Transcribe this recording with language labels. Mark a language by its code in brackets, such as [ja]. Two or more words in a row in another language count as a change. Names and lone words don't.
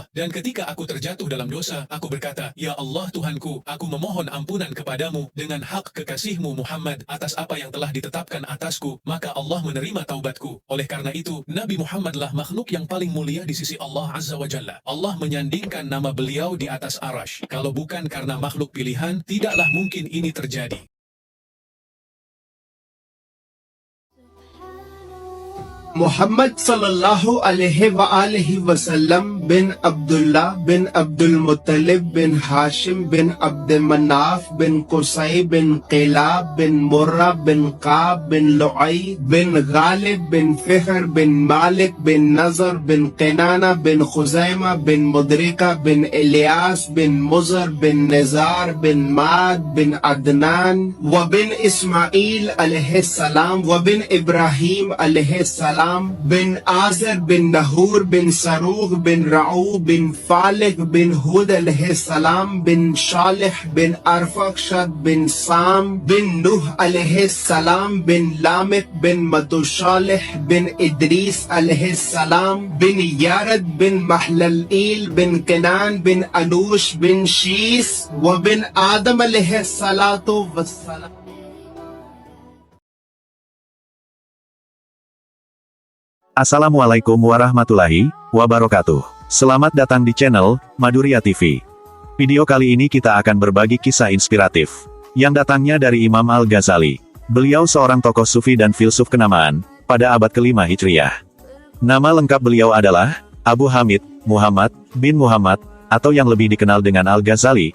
[id] Dan ketika aku terjatuh dalam dosa, aku berkata, Ya Allah Tuhanku, aku memohon ampunan kepadamu dengan hak kekasihmu Muhammad atas apa yang telah ditetapkan atasku, maka Allah menerima taubatku. Oleh karena itu, Nabi Muhammadlah makhluk yang paling mulia di sisi Allah [ar] عز وجل. [id] Allah menyandingkan nama beliau di atas arasy. Kalau bukan karena makhluk pilihan, tidaklah mungkin ini terjadi. Muhammad [ar] صلى الله عليه وعلى آله وسلم [id] bin Abdullah bin Abdul Muttalib bin Hashim bin Abd Manaf bin Qusay bin Qilab bin Murrah bin Qab bin Lu'ay bin Ghalib bin Fihr bin Malik bin Nazar bin Qinana bin Khuzaima bin Mudrika bin Ilyas bin Muzar bin Nizar bin Mad bin Adnan wa bin Ismail [ar] عليه السلام [id] wa bin Ibrahim [ar] عليه السلام [id] bin Azar bin Nahur bin Saruh bin Ra'u bin Falih bin Hud [ar] عليه السلام [id] bin Shalih bin Arfakshad bin Sam bin Nuh [ar] عليه السلام [id] bin Lamik bin Madushalih bin Idris [ar] عليه السلام [id] bin Yarad bin Mahlalil bin Kenan bin Anush bin Shis wa bin Adam [ar] عليه الصلاة والسلام. السلام عليكم ورحمة الله وبركاته. [id] Selamat datang di channel Maduriya TV. Video kali ini kita akan berbagi kisah inspiratif yang datangnya dari Imam Al-Ghazali. Beliau seorang tokoh sufi dan filsuf kenamaan pada abad ke-5 Hijriah. Nama lengkap beliau adalah Abu Hamid Muhammad bin Muhammad, atau yang lebih dikenal dengan Al-Ghazali.